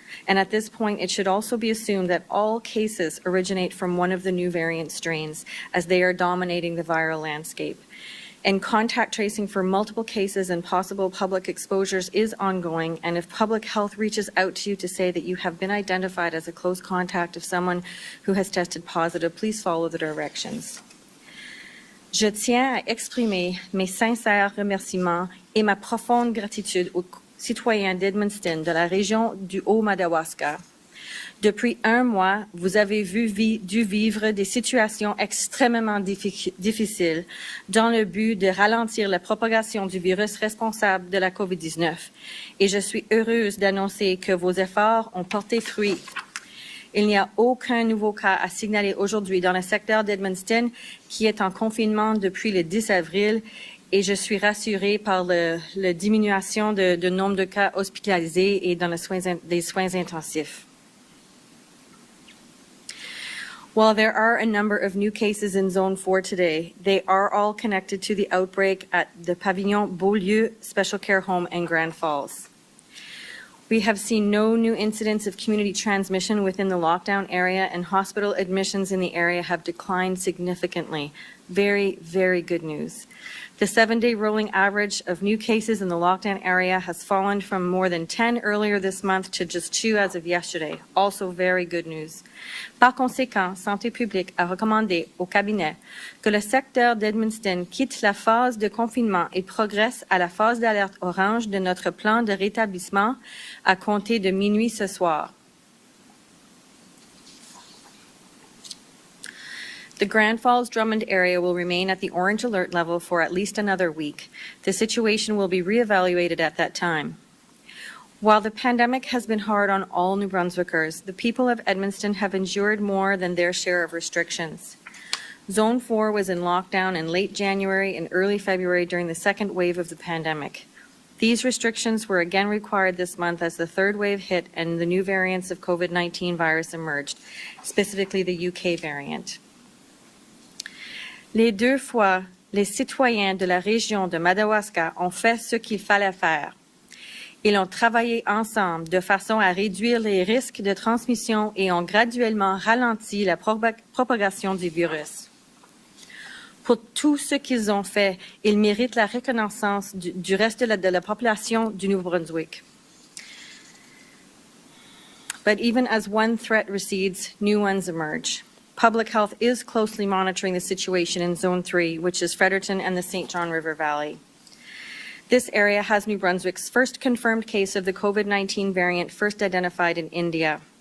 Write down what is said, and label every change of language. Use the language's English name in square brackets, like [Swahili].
[English] And at this point, it should also be assumed that all cases originate from one of the new variant strains, as they are dominating the viral landscape. And contact tracing for multiple cases and possible public exposures is ongoing, and if public health reaches out to you to say that you have been identified as a close contact of someone who has tested positive, please follow the directions. [French] Je tiens à exprimer mes sincères remerciements et ma profonde gratitude aux citoyens d'Edmundston de la région du Haut-Madawaska. Depuis un mois, vous avez dû vivre des situations extrêmement difficiles dans le but de ralentir la propagation du virus responsable de la COVID-19. Et je suis heureuse d'annoncer que vos efforts ont porté fruit. Il n'y a aucun nouveau cas à signaler aujourd'hui dans le secteur d'Edmundston qui est en confinement depuis le 10 avril. Et je suis rassurée par la diminution de nombre de cas hospitalisés et dans les soins intensifs. [English] While there are a number of new cases in Zone 4 today, they are all connected to the outbreak at the Pavillon Beaulieu Special Care Home in Grand Falls. We have seen no new incidents of community transmission within the lockdown area, and hospital admissions in the area have declined significantly. Very, very good news. The 7-day rolling average of new cases in the lockdown area has fallen from more than 10 earlier this month to just 2 as of yesterday. Also very good news. [French] Par conséquent, Santé publique a recommandé au cabinet que le secteur d'Edmundston quitte la phase de confinement et progresse à la phase d'alerte orange de notre plan de rétablissement à compter de minuit ce soir. [English] The Grand Falls-Drummond area will remain at the orange alert level for at least another week. The situation will be reevaluated at that time. While the pandemic has been hard on all New Brunswickers, the people of Edmundston have endured more than their share of restrictions. Zone 4 was in lockdown in late January and early February during the second wave of the pandemic. These restrictions were again required this month as the third wave hit and the new variants of COVID-19 virus emerged, specifically the UK variant. [French] Les deux fois, les citoyens de la région de Madawaska ont fait ce qu'il fallait faire. Ils ont travaillé ensemble de façon à réduire les risques de transmission et ont graduellement ralenti la propagation du virus. Pour tout ce qu'ils ont fait, ils méritent la reconnaissance du reste de la population du Nouveau-Brunswick. [English] But even as one threat recedes, new ones emerge. Public health is closely monitoring the situation in Zone 3, which is Fredericton and the St. John River Valley. This area has New Brunswick's first confirmed case of the COVID-19 variant first identified in India.